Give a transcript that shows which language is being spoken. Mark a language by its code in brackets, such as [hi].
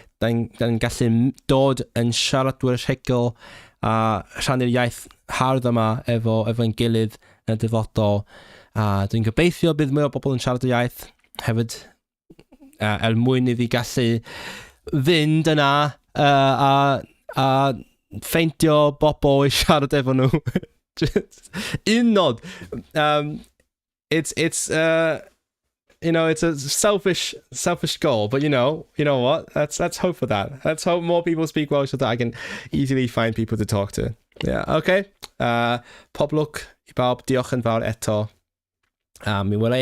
[cy] Da ni'n gallu dod yn siaradwyr rhugl a rhannu'r iaith hardd yma efo'n gilydd yn y dyfodol. Dwi'n gobeithio bydd mwy o bobl yn siarad y iaith hefyd mwyn iddi gallu fynd yna a ffeintio bobl i siarad efo nhw. Un nod. [en] It's it's a selfish goal, but you know what? Let's hope for that. Let's hope more people speak Welsh so that I can easily find people to talk to. [cy] Yeah, okay. Pob lwc I bawb. Diolch yn fawr eto. Mi welai